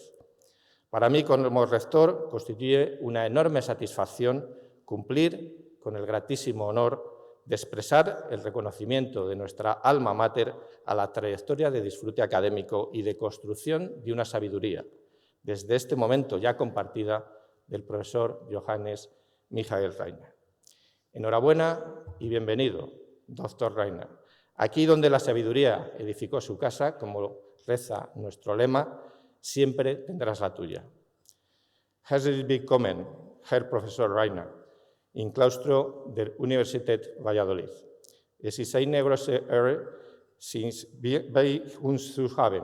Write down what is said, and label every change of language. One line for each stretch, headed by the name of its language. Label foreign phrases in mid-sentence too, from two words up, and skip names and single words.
Spanish: Para mí, como rector, constituye una enorme satisfacción cumplir con el gratísimo honor de expresar el reconocimiento de nuestra alma mater a la trayectoria de disfrute académico y de construcción de una sabiduría, desde este momento ya compartida, del profesor Johannes Michael Reina. Enhorabuena y bienvenido, doctor Reina. Aquí donde la sabiduría edificó su casa, como reza nuestro lema, siempre tendrás la tuya.
German: Herzlich willkommen, Herr Professor Reina, im Claustro der Universität Valladolid. Es ist eine große Ehre, Sie bei uns zu haben.